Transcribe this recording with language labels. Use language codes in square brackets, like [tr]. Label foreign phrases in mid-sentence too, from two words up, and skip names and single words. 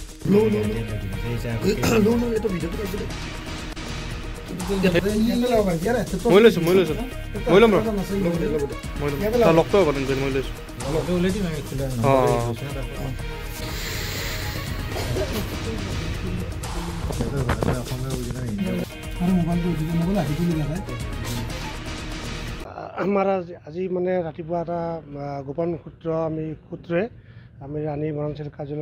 [hi] लो लो लो लो ये तो वीडियो तो [as] মই লৈছোঁ মই ল'ম ৰ তই লগটো হ'ব তেন্তে মই লৈছোঁ আমাৰ আজি মানে ৰাতিপুৱা এটা গোপন সূত্ৰে আমি ৰাণী বনাঞ্চল কাৰ্যালয়ৰ